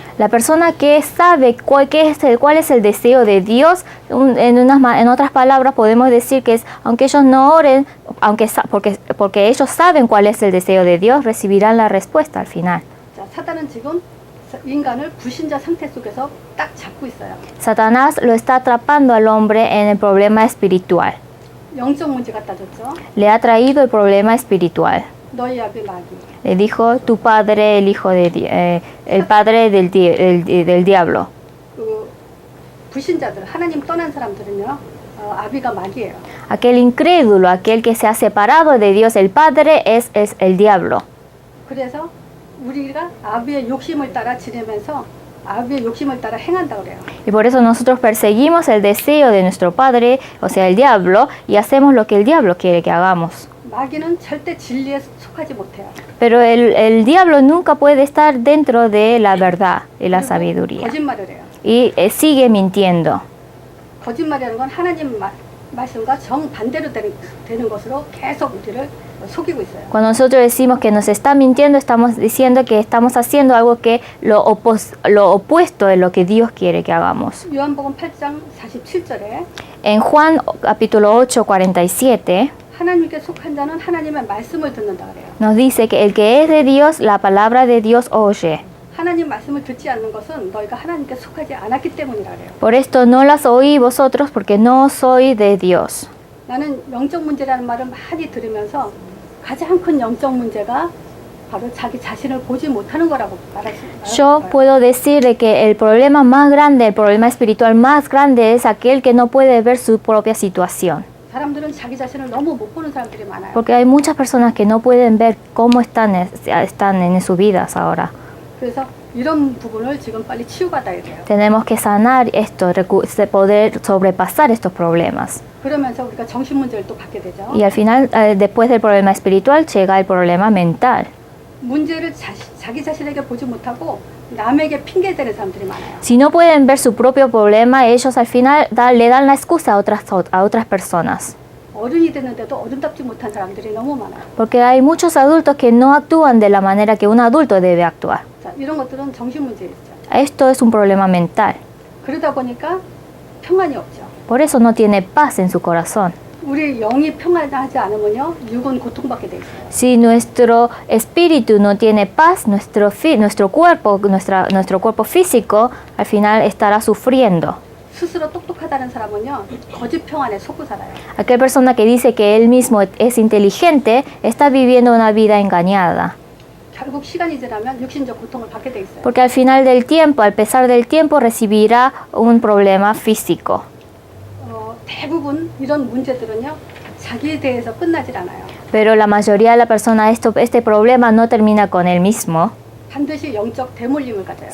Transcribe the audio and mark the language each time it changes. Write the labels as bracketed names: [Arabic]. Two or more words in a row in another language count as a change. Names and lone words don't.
[Spanish] La persona que sabe cuál es el deseo de Dios, en otras palabras podemos decir que es, aunque ellos no oren, porque ellos saben cuál es el deseo de Dios, recibirán la respuesta al final. [Korean] 자, 사단은 지금 인간을 불신자 상태 속에서 딱 잡고 있어요. [Spanish] Satanás lo está atrapando al hombre en el problema espiritual. [Korean] 영적 문제 갖다 줬죠. [Spanish] Le ha traído el problema espiritual. [Korean] 너희 아비 마귀. [Spanish] Le dijo, tu padre, el hijo el padre del diablo. [Korean] 그 불신자들, 하나님 떠난 사람들은요, 아비가 마귀예요. [Spanish] Aquel incrédulo, aquel que se ha separado de Dios, el padre, es el diablo. [Korean] 그래서 우리가 아비의 욕심을 따라 지내면서 아비의 욕심을 따라 행한다 그래요. [Spanish] Y por eso nosotros perseguimos el deseo de nuestro padre, o sea, el diablo, y hacemos lo que el diablo quiere que hagamos. [Korean] 마귀는 절대 진리에 속하지 못해요. [Spanish] Pero el diablo nunca puede estar dentro de la verdad y la [Korean] 그리고 [Spanish] sabiduría. [Korean] 거짓말을 해요. [Spanish] Y sigue mintiendo. [Korean] 거짓말이라는 건 하나님 말씀과 정반대로 되는 것으로 계속 우리를 속이고 있어요. [Spanish] Cuando nosotros decimos que nos está mintiendo, estamos diciendo que estamos haciendo algo que lo opuesto de lo que Dios quiere que hagamos. [Korean] 요한복음 8장 47절에 [Spanish] En Juan capítulo 8, 47, [Korean] 하나님께 속한 자는 하나님의 말씀을 듣는다 그래요. [Spanish] nos dice que el que es de Dios, la palabra de Dios oye. [Korean] 하나님 말씀을 듣지 않는 것은 너희가 하나님께 속하지 않았기 때문이라 그래요. [Spanish] Por esto no las oí vosotros porque no soy de Dios. [Korean] 나는 영적 문제라는 말을 많이 들으면서 가장 큰 영적 문제가 바로 자기 자신을 보지 못하는 거라고 말할 수 [Spanish] Yo [Korean] 있어요. [Spanish] puedo decir de que el problema más grande, el problema espiritual más grande es aquel que no puede ver su propia situación. [Korean] 사람들은 자기 자신을 너무 못 보는 사람들이 많아요. [Spanish] Porque hay muchas personas que no pueden ver cómo están en sus vidas ahora. [Korean] 그래서 이런 부분을 지금 빨리 치유받아야 돼요. [Spanish] Tenemos que sanar esto, poder sobrepasar estos problemas. [Korean] 그러면서 우리가 정신 문제를 또 받게 되죠. [Spanish] Y al final, después del problema espiritual, llega el problema mental. [Korean] 문제를 자기 자신에게 보지 못하고 남에게 핑계 대는 사람들이 많아요. [Spanish] Si no pueden ver su propio problema, ellos al final le dan la excusa a otras personas. [Korean] 어른이 됐는데도 어른답지 못한 사람들이 너무 많아요. [Spanish] Porque hay muchos adultos que no actúan de la manera que un adulto debe actuar. [Korean] 자, 이런 것들은 정신 문제였죠. [Spanish] Esto es un problema mental. [Korean] 그러다 보니까 평안이 없죠. [Spanish] Por eso no tiene paz en su corazón. [Korean] 우리 영이 평안하지 않으면요, 육은 고통받게 돼 있어요. [Spanish] Si nuestro espíritu no tiene paz, nuestro cuerpo físico al final estará sufriendo. [Korean] 스스로 똑똑하다는 사람은요, 거짓 평안에 속고 살아요. [Spanish] Aquella persona que dice que él mismo es inteligente está viviendo una vida engañada. [Korean] 결국 시간이 지나면 육신적 고통을 받게 돼 있어요. [Spanish] Porque al final del tiempo, al pesar del tiempo, recibirá un problema físico. [Korean] 대부분 이런 문제들은요, 자기에 대해서 끝나질 않아요. [Spanish] Pero la mayoría de la persona, este problema no termina con él mismo, [Korean] 반드시 영적 대물림을 가져요.